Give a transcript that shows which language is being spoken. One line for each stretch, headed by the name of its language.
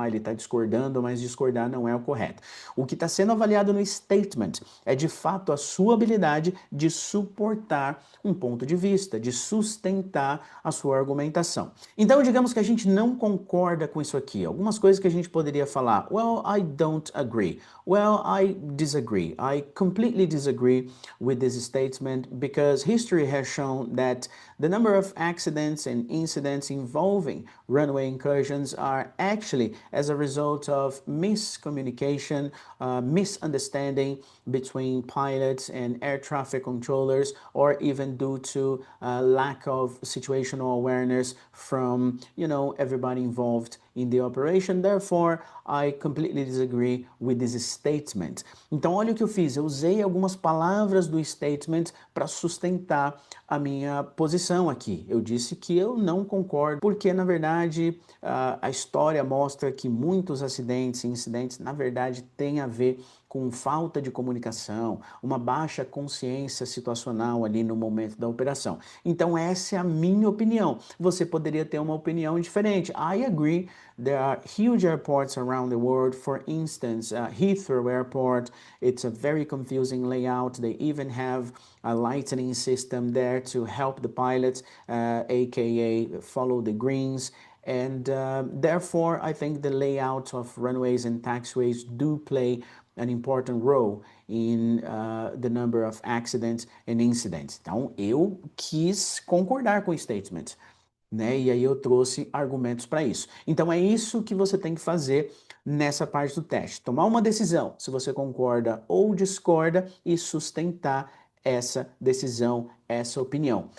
Portuguese: Ele está discordando, mas discordar não é o correto. O que está sendo avaliado no statement é de fato a sua habilidade de suportar um ponto de vista, de sustentar a sua argumentação. Então, digamos que a gente não concorda com isso aqui. Algumas coisas que a gente poderia falar.
English: Well, I don't agree. Well, I disagree. I completely disagree with this statement because history has shown that the number of accidents and incidents involving runway incursions are actually as a result of miscommunication, misunderstanding between pilots and air traffic controllers, or even due to lack of situational awareness from, everybody involved in the operation. Therefore, I completely disagree with this statement.
Portuguese: Então, olha o que eu fiz. Eu usei algumas palavras do statement para sustentar a minha posição aqui. Eu disse que eu não concordo, porque, na verdade, a história mostra que muitos acidentes e incidentes, na verdade, têm a ver com falta de comunicação, uma baixa consciência situacional ali no momento da operação. Então, essa é a minha opinião. Você poderia ter uma opinião diferente.
English: I agree. There are huge airports around the world. For instance, Heathrow Airport, it's a very confusing layout. They even have a lightning system there to help the pilots, aka follow the greens. And therefore, I think the layout of runways and taxiways do play an important role in the number of accidents and incidents.
Portuguese: Então, eu quis concordar com o statement, né? E aí eu trouxe argumentos para isso. Então, é isso que você tem que fazer nessa parte do teste. Tomar uma decisão, se você concorda ou discorda, e sustentar essa decisão, essa opinião.